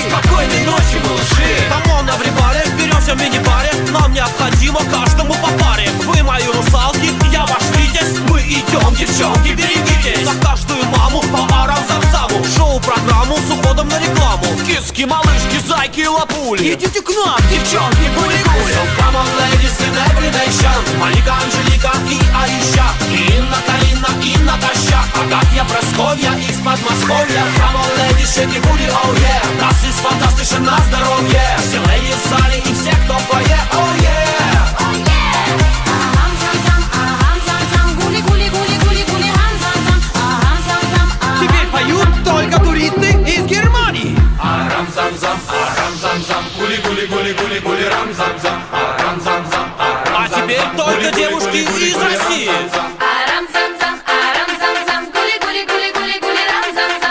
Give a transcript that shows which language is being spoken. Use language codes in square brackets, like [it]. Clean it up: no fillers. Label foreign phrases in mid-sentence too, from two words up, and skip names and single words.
[ru] Спокойной ночи, малыши. [en] Come on, everybody, [ru] беремся в мини-баре. Нам необходимо каждому по паре. Вы мои русалки, я ваш витязь. Мы идем, девчонки, берегитесь. За каждую маму по арам-зам-заму. Шоу-программу с уходом на рекламу. Киски, малышки, зайки и лапули. Идите к нам, девчонки, гули-гули. [en] So come on, ladies in every nation. [ru] Малика, Анжелика и Аиша, и Инна, Карина и Наташа, Агафья, Просковья из Подмосковья. [en] Come on, ladies, shake it, booty, oh yeah. [de] Das ist fantastisch [ru] на здоровье. Все леди в зале и все, кто в фойе, [en] oh yeah. Oh yeah. Aham zam zam, aham zam zam, гули гули гули гули гули хам зам зам. Aham zam zam, aham. [ru] Теперь поют только туристы из Германии. Aham zam zam, aham zam zam, гули гули гули гули гули рам зам зам. Aham zam zam, aham. А теперь только девушки из России. Aham zam zam, aham zam zam, гули гули гули гули гули рам зам зам.